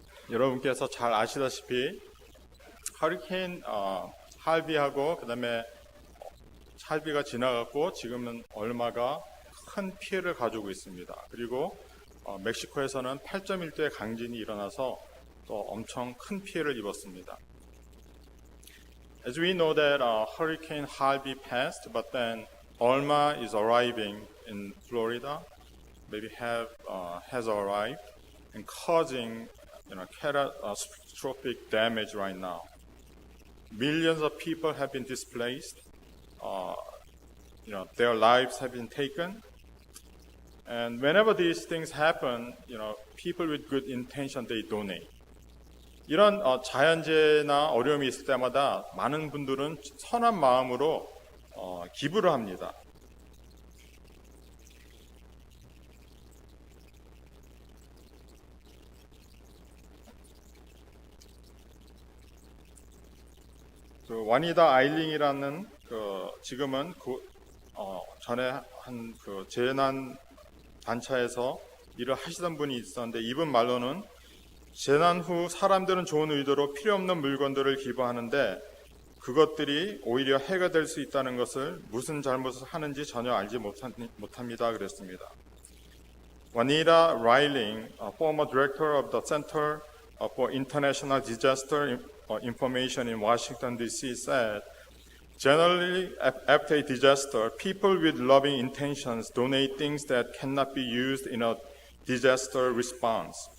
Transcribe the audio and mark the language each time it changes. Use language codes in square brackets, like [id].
[ko] 여러분께서 잘 아시다시피 허리케인 할비하고 그다음에 할비가 지나갔고 지금은 얼마가 큰 피해를 가지고 있습니다. 그리고 멕시코에서는 8.1도의 강진이 일어나서 또 엄청 큰 피해를 입었습니다. [en] As we know that Hurricane Harvey passed, but then Irma is arriving in Florida, maybe has arrived and causing catastrophic damage right now. Millions of people have been displaced. Their lives have been taken. And whenever these things happen, people with good intention, they donate. [ko] 이런 자연재해나 어려움이 있을 때마다 많은 분들은 선한 마음으로 기부를 합니다. 그 와니다 아일링이라는 지금은 전에 한 재난 단체에서 일을 하시던 분이 있었는데 이분 말로는 재난 후 사람들은 좋은 의도로 필요 없는 물건들을 기부하는데 그것들이 오히려 해가 될 수 있다는 것을 무슨 잘못을 하는지 전혀 알지 못합니다. 그랬습니다. [en] Juanita Reiling, former director of the Center for International Disaster Information in Washington, D.C. said, generally, after a disaster, people with loving intentions donate things that cannot be used in a disaster response.